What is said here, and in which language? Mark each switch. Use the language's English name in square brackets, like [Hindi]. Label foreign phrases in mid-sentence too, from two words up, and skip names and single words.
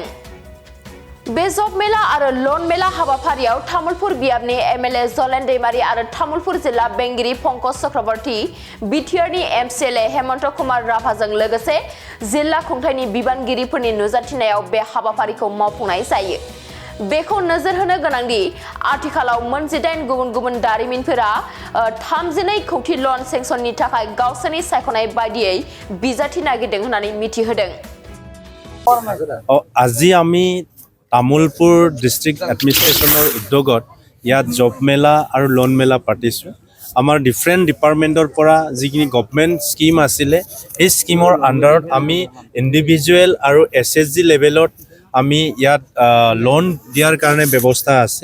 [Bodo] बे जब मेला आरो लन मेला हाबाफारियाव तामुलपुर बियाबनि एमएलए जलेन दैमारी आरो तामुलपुर जिल्ला बेंगिरि पंकज चक्रवर्ती, बिटिआरनि एमसिएलए हेमन्त कुमार राभाजों लोगोसे जिल्ला खुंथायनि बिबानगिरिफोरनि नुजाथिनायाव बे हाबाफारिखौ मावफुंनाय जायो। बेखौ नोजोर होनो गोनांदि आथिखालाव मोन 18 गुबुन गुबुन दारिमिनफोरा 32 कौटि [English] loan sanction [Bodo] थाखाय गावसोरनि सायख'नाय बायदियै बिजाथि नागिरदों होननानै मिथिहोदों। [Assamese] আজি আমি তামুলপুৰ [English] district administration [Assamese] উদ্যোগত ইয়াত জব মেলা আৰু লোন মেলা পাতিছোঁ। আমাৰ [English] different department [Assamese] পৰা যিখিনি [English] government scheme [Assamese] আছিলে সেই স্কিমৰ আণ্ডাৰত আমি ইণ্ডিভিজুৱেল আৰু [English] SHG level [Assamese] আমি ইয়াত লোন দিয়াৰ কাৰণে ব্যৱস্থা আছে।